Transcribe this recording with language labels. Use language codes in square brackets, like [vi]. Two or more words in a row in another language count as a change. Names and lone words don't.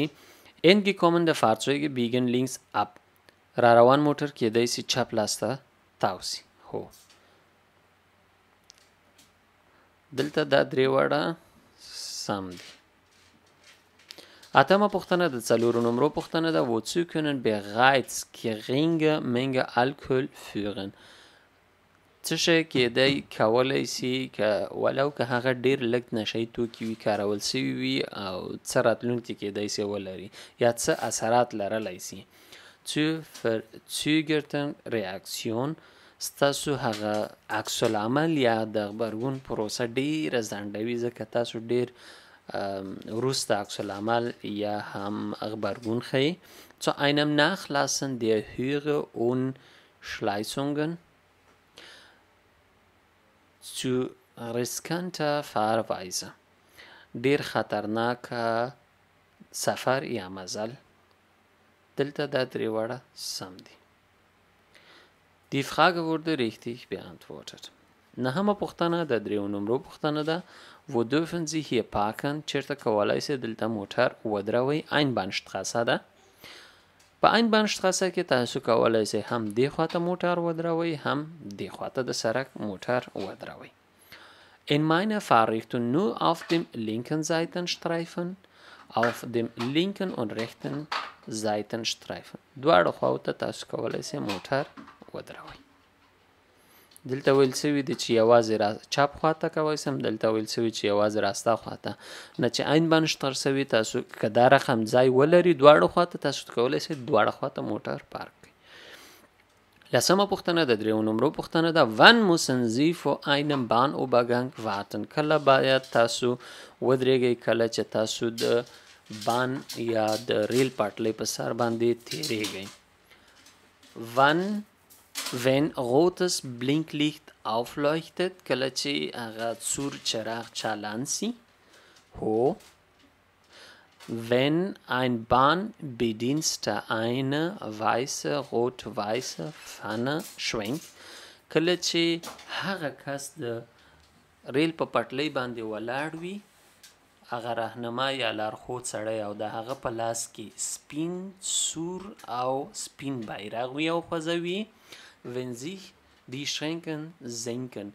[de] Entgekommene Fahrzeuge biegen links ab، [ps] را روان موټر کیدای سي چپ لاس ته تاو سي. هو دلته دا درې واړه سم دي. اتمه پوښتنه د 4 نمرو پوښتنه ده. [de] Wozu können bereits geringe Menge Alkohol führen؟ [ps] څه شی کیدای کولی سي که ولو که هغه ډیر لږ نشهیي توکي وي کارول سوي وي او څه راتلونکي کیدای سي ولري یا څه اثرات لرلی سي. [de] Zur verzögerten Reaktion، [ps] ستاسو هغه عکس العمل یا د غبرګون پروسه ډیره ځنډوي ځکه تاسو ډیر وروسته عکس العمل یا هم غبرګون ښیي. [de] Zu einem Nachlassen der höheren Unschleißungen، zu riskanter Fahrweise، [ps] ډیر خطرناکه سفر یا مزل. دلته دا درې واړه سم دي. [de] Die Frage wurde richtig beantwortet. [ps] 9مه پوښتنه د 3 نمرو پوښتنه ده. [de] wo dürfen Sie hier parken؟ [ps] چیرته کولای سئ دلته موټر ودروئ. Einbahnstraße ده. په Einbahnstraße کې تاسو کولای سئ هم دې خواته موټر ودروئ هم دې خواته د سړک موټر ودروئ. [de] In meiner Fahrrichtung nur auf dem linken Seitenstreifen. Auf dem linken und rechten Seitenstreifen. [ps] دواړو خواو ته تاسو کولای سئ موټر ودروئ. دلته ویل سوي دي چې یوازې چپ خواته کوئ سم، دلته ویل سوي چې یوازې راسته خواته نه. چې Einbahnstraße وي تاسو که دا رقم ځای ولري دواړو خواته تاسو کولای سئ دواړه خواته موټر پارک کړئ. 10مه پوښتنه د 3 نمرو پوښتنه ده. [de] Wann müssen Sie vor einem Bahnübergang warten؟ [ps] کله باید تاسو ودرېږئ کله چې تاسو د بان یا د ریل پټلۍ په سر باندې تیریږئ. [de] Wann wenn rotes Blinklicht aufleuchtet؟ [ps] کله چې هغه سور چراغ چالان سي. هو. [de] Wenn ein Bahnbediensteter eine weiße, rot-weiße Fahne schwenkt؟ [ps] کله چې هغه کس د ریل په پټلۍ باندې ولاړ وي، هغه راهنما یا لارښود سړی او د هغه په لاس کې سپین، سور او سپین بیرغ وي او خوځوي. [de] wenn sich die Schranken senken؟